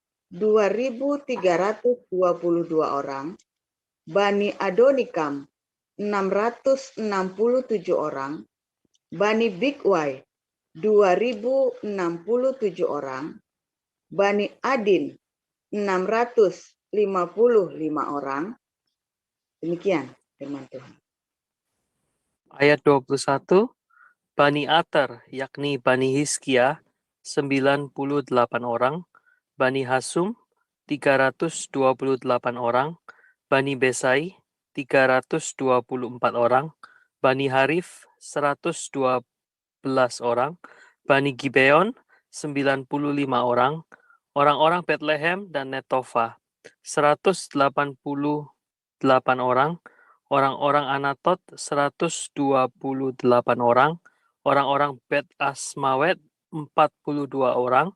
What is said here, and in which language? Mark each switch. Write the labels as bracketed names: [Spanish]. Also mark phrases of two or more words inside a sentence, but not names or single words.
[Indonesian] 2.322 orang, Bani Adonikam 667 orang, Bani Bigwai 2.067 orang, Bani Adin 655 orang. Demikian firman Tuhan. Ayat 21, Bani Ater, yakni Bani Hizkia, 98 orang, Bani Hasum, 328 orang, Bani Besai, 324 orang, Bani Harif, 112 orang, Bani Gibeon, 95 orang, orang-orang Bethlehem dan Netofa, 188 orang, orang-orang Anatot 128 orang, orang-orang Bet Asmawet 42 orang,